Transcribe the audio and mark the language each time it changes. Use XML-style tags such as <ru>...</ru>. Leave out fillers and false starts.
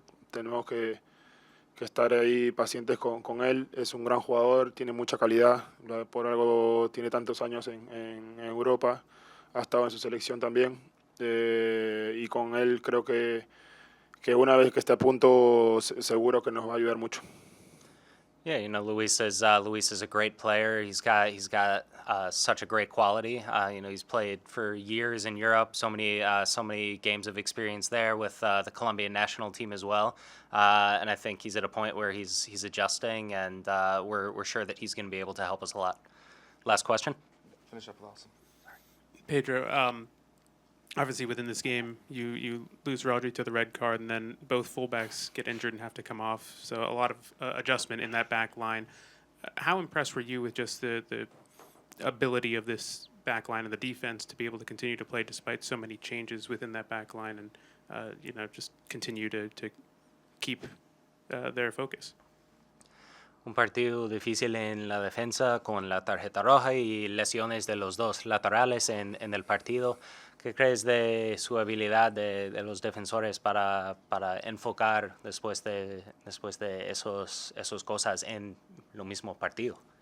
<es>Tenemos que estar ahí pacientes con él. Es un gran jugador, tiene mucha calidad, por algo tiene tantos años en Europa, ha estado en su selección también, y con él creo que una vez que esté a punto seguro que nos va a ayudar mucho.</es> <en>Yeah, Luis is a great player. He's got such a great quality. He's played for years in Europe. So many games of experience there with the Colombian national team as well. And I think he's at a point where he's adjusting, and we're sure that he's going to be able to help us a lot. Last question. Finish up with Austin. Pedro, obviously within this game, you lose Rodri to the red card, and then both fullbacks get injured and have to come off. So a lot of adjustment in that back line. How impressed were you with just the ability of this back line and the defense to be able to continue to play despite so many changes within that back line, and just continue to keep their focus?</en> <es>Un partido difícil en la defensa con la tarjeta roja y lesiones de los dos laterales en el partido. ¿Qué crees de su habilidad de los defensores para enfocar después de esos cosas en lo mismo partido?</es>